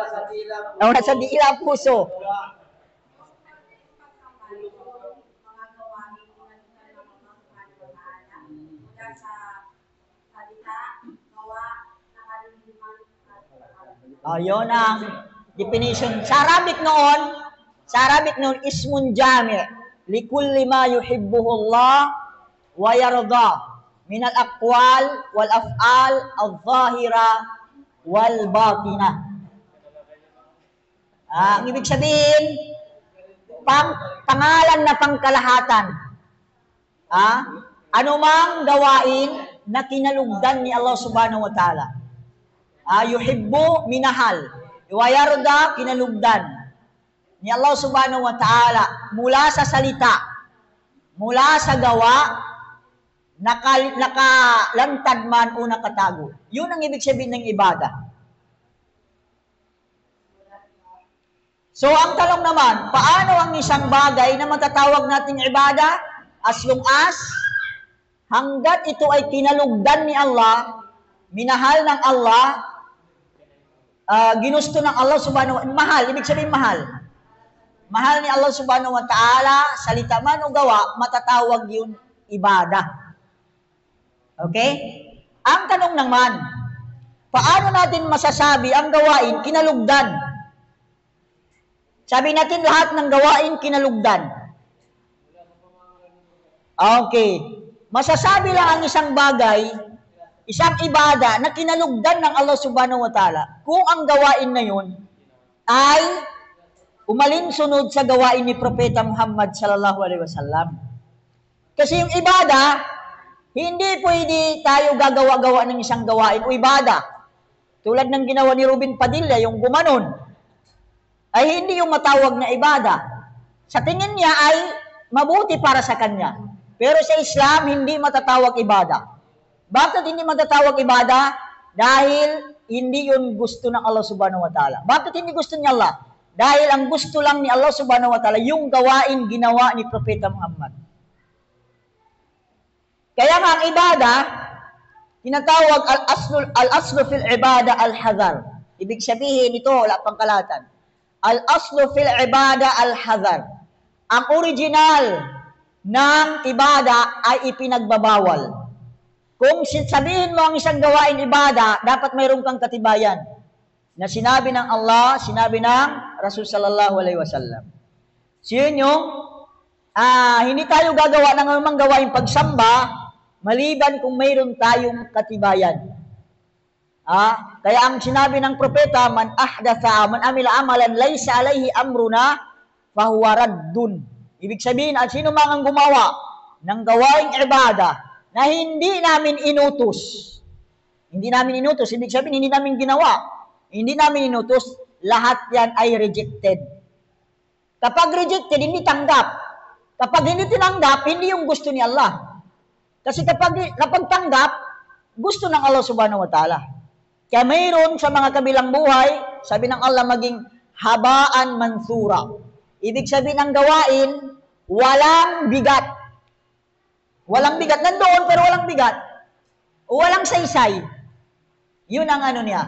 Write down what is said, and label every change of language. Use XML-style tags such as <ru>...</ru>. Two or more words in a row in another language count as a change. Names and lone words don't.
<tl>Nasa dila, puso. Yun ang definition. Sa Arabic noon,</tl> <ar>اسم جامع لكل ما يحبه الله ويرضى من الأقوال والأفعال الظاهرة والباطنة.</ar> <tl>Ang ibig sabihin, pangalan na pangkalahatan. Anumang gawain na kinalugdan ni Allah</tl> <ar>سبحانه وتعالى.</ar> <tl>Yuhibbu, minahal. Iwayarda, kinalugdan ni Allah</tl> <ar>سبحانه وتعالى</ar> <tl>mula sa salita, mula sa gawa, nakalantad man o nakatago. Yun ang ibig sabihin ng ibada. So, ang tanong naman, paano ang isang bagay na matatawag nating ibada</tl> <en>as long as</en> <tl>hanggat ito ay kinalugdan ni Allah, minahal ng Allah, ginusto ng Allah</tl> <ar>سبحانه وتعالى,</ar> <tl>mahal, ibig sabihin mahal. Mahal ni Allah</tl> <ar>سبحانه وتعالى,</ar> <tl>salita man o gawa, matatawag yun ibada. Okay? Ang tanong naman, paano natin masasabi ang gawain kinalugdan? Sabi natin lahat ng gawain kinalugdan. Okay. Masasabi lang ang isang bagay, isang ibada na kinalugdan ng Allah</tl> <ar>سبحانه وتعالى</ar> <tl>kung ang gawain na yun ay umalinsunod sa gawain ni Propeta Muhammad</tl> <ar>صلى الله عليه وسلم.</ar> <tl>Kasi yung ibada, hindi pwede tayo gagawa-gawa ng isang gawain o ibada. Tulad ng ginawa ni Ruben Padilla, yung gumanon, ay hindi yung matawag na ibada. Sa tingin niya ay mabuti para sa kanya. Pero sa Islam, hindi matatawag ibada. Bakit hindi matatawag ibada? Dahil hindi yun gusto ng Allah</tl> <ar>سبحانه وتعالى.</ar> <tl>Bakit hindi gusto ni Allah? Dahil ang gusto lang ni Allah</tl> <ar>سبحانه وتعالى,</ar> <tl>yung gawain ginawa ni Propeta Muhammad. Kaya nga ang ibada, tinatawag</tl> <ar>الأصل في العبادة الحظر.</ar> <tl>Ibig sabihin ito, wala pang kalatan.</tl> <ar>الأصل في العبادة الحظر.</ar> <tl>Ang original ng ibada ay ipinagbabawal. Kung sabihin mo ang isang gawain ibada, dapat mayroon kang katibayan na sinabi ng Allah, sinabi ng Rasul</tl> <ar>صلى الله عليه وسلم.</ar> <tl>So yun yung Hindi tayo gagawa ng anumang gawaing pagsamba maliban kung mayroon tayong katibayan. Kaya ang sinabi ng propeta,</tl> <ar>من عمل عملا ليس عليه أمرنا فهو رد.</ar> <tl>Ibig sabihin, at sino mang ang gumawa ng gawaing ibada na hindi namin inutos. Hindi namin inutos, ibig sabihin, hindi namin ginawa. Hindi namin inutos, lahat yan ay rejected. Kapag rejected, hindi tanggap. Kapag hindi tinanggap, hindi yung gusto ni Allah. Kasi kapag tanggap, gusto ng Allah subhanahu wa ta'ala. Kaya mayroon sa mga kabilang buhay, sabi ng Allah, maging</tl> <ar>هباء منثورا.</ar> <tl>Ibig sabihin ng gawain, walang bigat. Walang bigat. Nandoon pero walang bigat. Walang saysay. Yun ang ano niya.</tl>